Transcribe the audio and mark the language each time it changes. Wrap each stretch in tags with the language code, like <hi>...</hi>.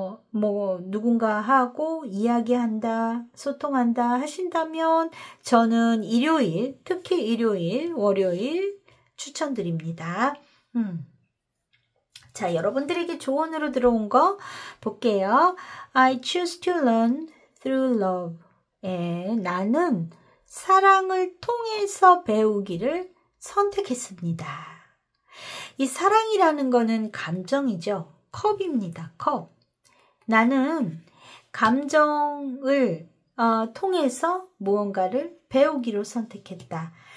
<ko>뭐 누군가하고 이야기한다, 소통한다 하신다면 저는 일요일, 특히 일요일, 월요일 추천드립니다. 자, 여러분들에게 조언으로 들어온 거 볼게요.</ko> <en>I choose to learn through love.</en> <ko>나는 사랑을 통해서 배우기를 선택했습니다. 이 사랑이라는 거는 감정이죠. 컵입니다. 컵. 나는 감정을 통해서 무언가를 배우기로 선택했다.</ko>